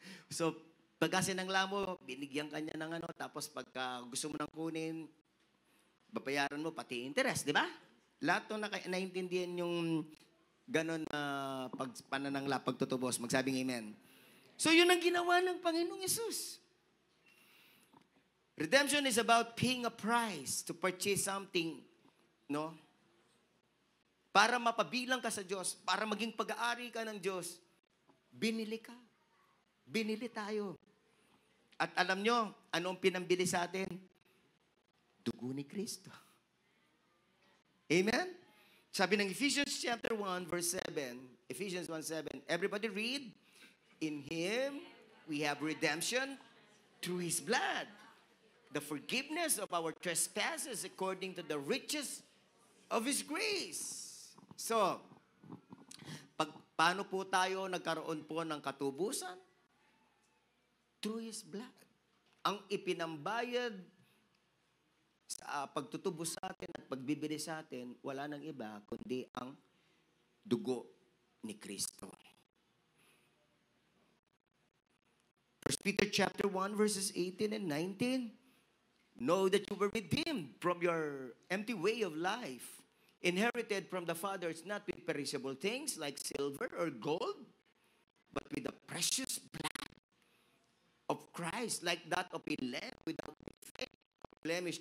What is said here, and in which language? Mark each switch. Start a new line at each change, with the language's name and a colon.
Filipino: So, pagka sinangla mo, binigyan ka niya ng tapos pagka gusto mo nang kunin, babayaran mo pati interest, di ba? Lahat ng naintindihan yung ganon na pananangla, pagtutubos, magsabing amen. So yun ang ginawa ng Panginoong Yesus.
English: Redemption is about paying a price to purchase something, no?
Filipino: Para mapabilang ka sa Diyos, para maging pag-aari ka ng Diyos, binili ka. Binili tayo. At alam nyo, anong pinambili sa atin? Dugo ni Kristo. Amen? Sabi ng
English: Ephesians chapter 1, verse 7, Ephesians 1:7, everybody read, in Him we have redemption through His blood, the forgiveness of our trespasses according to the riches of His grace.
Filipino: So, paano po tayo nagkaroon po ng katubusan?
English: Through His blood.
Filipino: Ang ipinambayad sa pagtutubos sa atin at pagbibili sa atin, wala nang iba kundi ang dugo ni Kristo. 1
English: Peter chapter 1, verses 18 and 19. Know that you were redeemed from your empty way of life, inherited from the fathers, not with perishable things like silver or gold, but with the precious blood of Christ, like that of a lamb without defect, blemish.